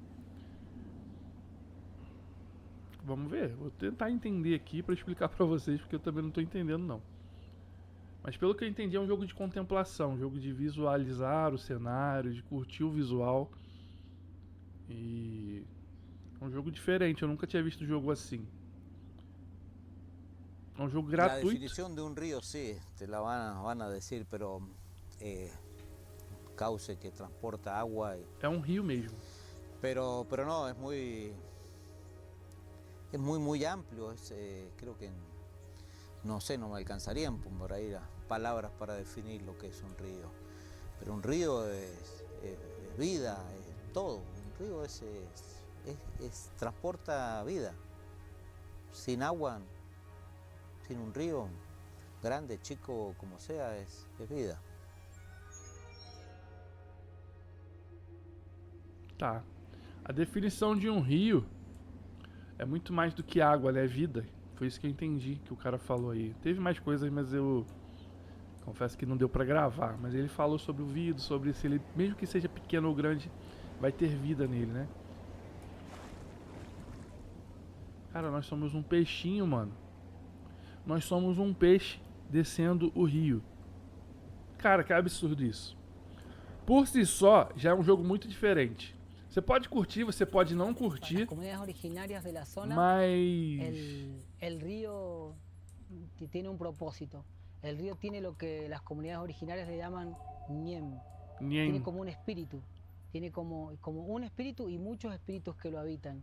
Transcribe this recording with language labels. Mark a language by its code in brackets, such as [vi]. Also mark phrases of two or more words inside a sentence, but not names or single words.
[pt] Vamos ver, vou tentar entender aqui pra explicar pra vocês, porque eu também não tô entendendo não. Mas pelo que eu entendi é um jogo de contemplação, um jogo de visualizar o cenário, de curtir o visual. E é um jogo diferente, eu nunca tinha visto um jogo assim. É um jogo [es] La [pt] gratuito. [es] definición de un río sí, te la van a decir, pero eh, cauce que transporta agua. [pt] É um rio mesmo. [es] Pero no, es muy amplio. Creo que no sé, no me alcanzarían por ahí las palabras para definir lo que es un río. Pero un río es vida, es todo. Un río transporta vida. Sin agua, sin un río, grande, chico, como sea, es vida. [pt] Tá. A definição de um rio é muito mais do que água, né? É vida. Foi isso que eu entendi que o cara falou aí. Teve mais coisas, mas eu confesso que não deu pra gravar. Mas ele falou sobre o vidro, sobre se ele, mesmo que seja pequeno ou grande, vai ter vida nele, né? Cara, nós somos um peixinho, mano. Nós somos um peixe descendo o rio. Cara, que absurdo isso. Por si só, já é um jogo muito diferente. Você pode curtir, você pode não [es] Para las [pt] curtir, [es] comunidades originarias de la zona, [pt] mas... [es] el río tiene un propósito. El río tiene lo que las comunidades originarias le llaman ñem. Tiene Nien. como un espíritu. Tiene como un espíritu y muchos espíritus que lo habitan.